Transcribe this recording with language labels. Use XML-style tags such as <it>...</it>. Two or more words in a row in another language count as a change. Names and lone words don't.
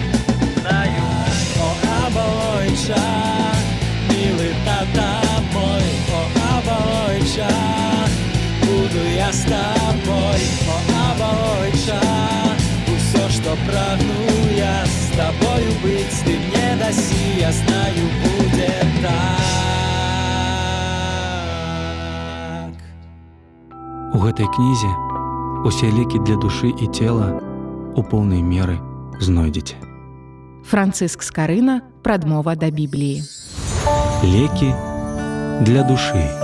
<ru>О, Абойча, милый тата мой, о, Абойча, буду я с тобой, о, Абойча, все, что прагну я с тобою быть, ты мне даси, я знаю, будет так.</ru> <be>У гэтай кнізе усе лекі для душы і цела у поўнай меры знойдзеце. Францыск Скарына, прадмова да Бібліі. Лекі для душы.</be>